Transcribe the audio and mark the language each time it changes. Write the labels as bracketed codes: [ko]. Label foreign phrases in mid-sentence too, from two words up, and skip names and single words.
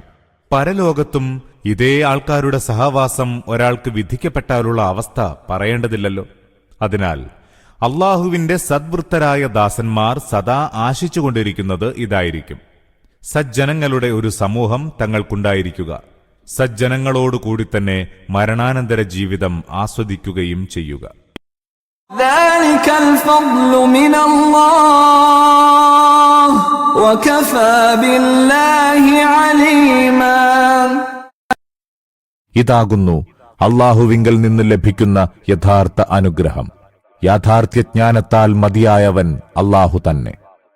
[ml] പരലോകത്തും ഇതേ ആൾക്കാരുടെ സഹവാസം ഒരാൾക്ക് വിധിക്കപ്പെട്ടാലുള്ള അവസ്ഥ പറയേണ്ടതില്ലല്ലോ. അതിനാൽ അള്ളാഹുവിന്റെ സദ്വൃത്തരായ ദാസന്മാർ സദാ ആശിച്ചുകൊണ്ടിരിക്കുന്നത് ഇതായിരിക്കും: സജ്ജനങ്ങളുടെ ഒരു സമൂഹം തങ്ങൾക്കുണ്ടായിരിക്കുക, സജ്ജനങ്ങളോടുകൂടി തന്നെ മരണാനന്തര ജീവിതം ആസ്വദിക്കുകയും ചെയ്യുക. [ar] ذلك الفضل من الله وكفى بالله عليما. [ml] ഇതാകുന്നു അള്ളാഹുവിങ്കൽ നിന്ന് ലഭിക്കുന്ന യഥാർത്ഥ അനുഗ്രഹം. യാഥാർത്ഥ്യജ്ഞാനത്താൽ മതിയായവൻ അള്ളാഹു തന്നെ.